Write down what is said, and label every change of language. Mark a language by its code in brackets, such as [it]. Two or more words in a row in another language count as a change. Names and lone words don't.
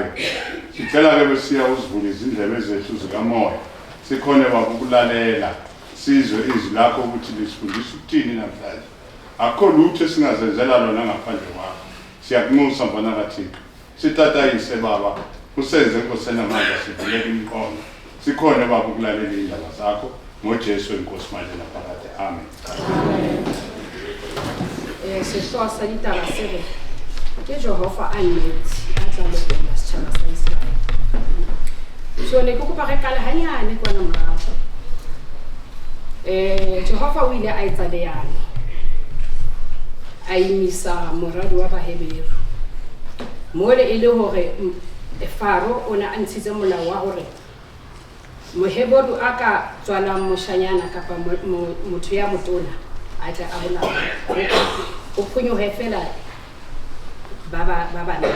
[zu] Sicela ke Mesiya uzivule izindlebe zethu zikamoya, sikhone Baba ukulalela, sizwe izwi lakho ukuthi lisifundisa ukuthini namhlanje. Akho lutho esingazenzela lona ngaphandle kwakho. Siyakunxusa mfana kaThixo, sitatayise Baba, usenze Nkosi enamandla sivuleke imiqondo, sikhone Baba ukulalela indaba zakho ngoJesu Nkosi manje naphakade. Amen. [st] Sehlooho sa ditaba se re ke Jehova a nnete a tla lokolla setjhaba sa Israele. So ne ke kopa re kale hanyane kwana morago. Jehova o ile a etsa leano, a imisa moradi wa Baheberu mole e le hore Faro o ne a ntshitse molao wa hore Moheberu a ka tswala moshanyana kapa motho ya motona a tla a bona o phonyohe fela ba bana.